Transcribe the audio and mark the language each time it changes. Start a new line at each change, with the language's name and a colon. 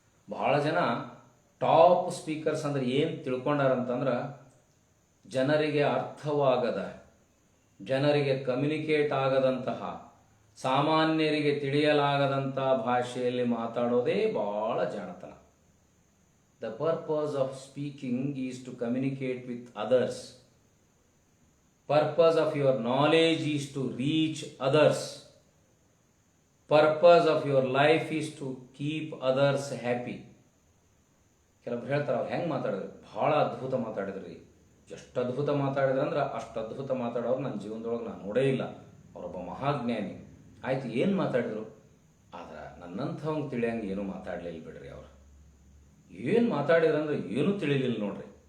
Kannada: ಬಹಳ ಜನ top speakers ಅಂದ್ರೆ ಏನು ತಿಳ್ಕೊಂಡಾರಂತಂದ್ರೆ, ಜನರಿಗೆ ಅರ್ಥವಾಗದ, ಜನರಿಗೆ ಕಮ್ಯುನಿಕೇಟ್ ಆಗದಂತಹ, ಸಾಮಾನ್ಯರಿಗೆ ತಿಳಿಯಲಾಗದಂತಹ ಭಾಷೆಯಲ್ಲಿ ಮಾತಾಡೋದೇ ಬಹಳ ಜಾಣತನ.
English: The purpose of speaking is to communicate with others. Purpose of your knowledge is to reach others. Purpose of your life is to keep others happy.
Kannada: ಕೆಲವೊಬ್ರು ಹೇಳ್ತಾರೆ, ಅವ್ರು ಹೆಂಗೆ ಮಾತಾಡಿದ್ರು, ಭಾಳ ಅದ್ಭುತ ಮಾತಾಡಿದ್ರಿ. ಎಷ್ಟು ಅದ್ಭುತ ಮಾತಾಡಿದ್ರು ಅಂದ್ರೆ ಅಷ್ಟು ಅದ್ಭುತ ಮಾತಾಡೋರು ನನ್ನ ಜೀವನದೊಳಗೆ ನಾನು ನೋಡೇ ಇಲ್ಲ. ಅವರೊಬ್ಬ ಮಹಾಜ್ಞಾನಿ. ಆಯ್ತು, ಏನು ಮಾತಾಡಿದ್ರು? ಆದ್ರೆ ನನ್ನಂಥವಂಗೆ ತಿಳಿಯಂಗೆ ಏನೂ ಮಾತಾಡಲಿಲ್ಲ ಬಿಡ್ರಿ. ಅವರು ಏನು ಮಾತಾಡಿದ್ರಂದ್ರೆ ಏನೂ ತಿಳಿಲಿಲ್ಲ ನೋಡ್ರಿ.